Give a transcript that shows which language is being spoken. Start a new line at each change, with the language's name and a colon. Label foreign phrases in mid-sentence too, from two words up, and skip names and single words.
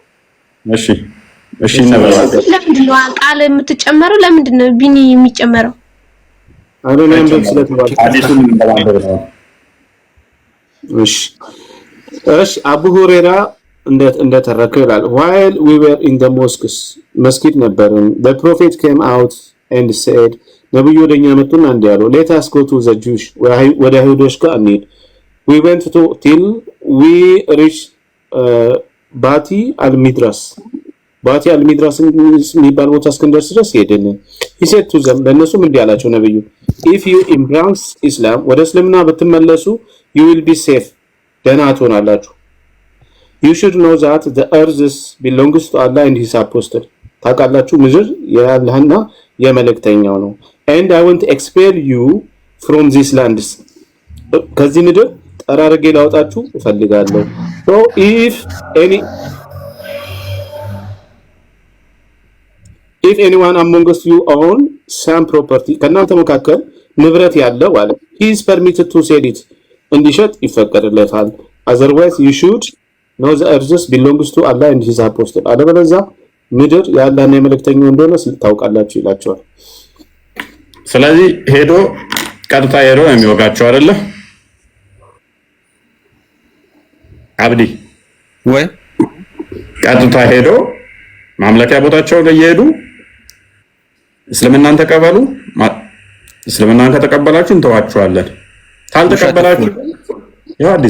Amharic: እሺ እንበላለን። ለምንድን ነው ቃል የምትጨመረው? ለምንድን ነው ቢኒ የሚጨመረው? አሁንም ስለተባለ አዲሱን እንደማንበብ ነው። እሺ አቡ ሁሬራ እንደተረከው ይላል
English: while we were in the mosques
Amharic: መስጊድ ነበርን
English: the prophet came out and said
Amharic: ነብዩ ወደኛ መጡና እንዲህ አሉ
English: let us go to the Jewish
Amharic: ወደ አይሁዶች ጋር እንሂድ
English: we went to till we reached ባቲ አልሚድራስ
Amharic: የሚባል ቦታ እስክንደርስ ድረስ ሄድን
English: he said to them
Amharic: ለነሱም እንዲህ አላቸው ነብዩ
English: if you embrace Islam
Amharic: ወደ እስልምና ብትመለሱ
English: you will be safe
Amharic: ደህና ትሆናላችሁ
English: you should know that the earth belongs to Allah and his apostle
Amharic: ታውቃላችሁ ምድር የአላህና የመልእክተኛው ነው
English: and I want to expel you from these lands
Amharic: ከዚህ ምድር ጠራርጌ ላውጣችሁ እፈልጋለሁ
English: so if anyone among us you own some property
Amharic: ከናንተ መካከል ንብረት ያለው አለ
English: he is permitted to sell it
Amharic: እንዲሸጥ ይፈቀድለታል።
English: otherwise you should know the earth belongs to Allah and his apostle
Amharic: አለበለዚያ ምድር የአላህና የመልእክተኛው እንደሆነ ታውቃላችሁ ይላቸዋል። ስለዚህ ሄዶ ቀጥታ ሄዶ የሚወጋቸው አይደለ አብዲ ወይ ቀጥታ ሄዶ ማምለኪያ ቦታቸው ላይ እየሄዱ እስልምናን ተቀበሉ፣ እስልምናን ከተቀበላችሁ እንተዋችኋለን፣ ካልተቀበላችሁ ያው አዲስ